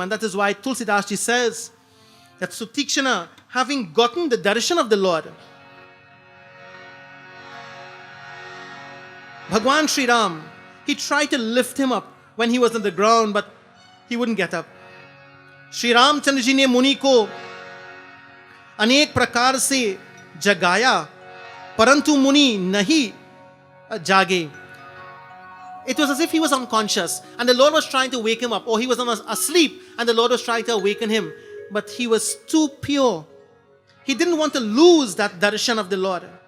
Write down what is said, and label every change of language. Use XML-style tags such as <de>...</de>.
<en>And that is why Tulsidas Ji says that Sutikshana, having gotten the darshan of the Lord, Bhagwan Sri Ram, he tried to lift him up when he was on the ground, but he wouldn't get up.</en> <hi>Shri Ramchandra Ji ne Muni ko अनेक प्रकार से जगाया परंतु मुनि नहीं जागे.</hi> <en>It was as if he was unconscious and the Lord was trying to wake him up, or he was asleep and the Lord was trying to awaken him, but he was too pure. He didn't want to lose that darshan of the Lord.</en>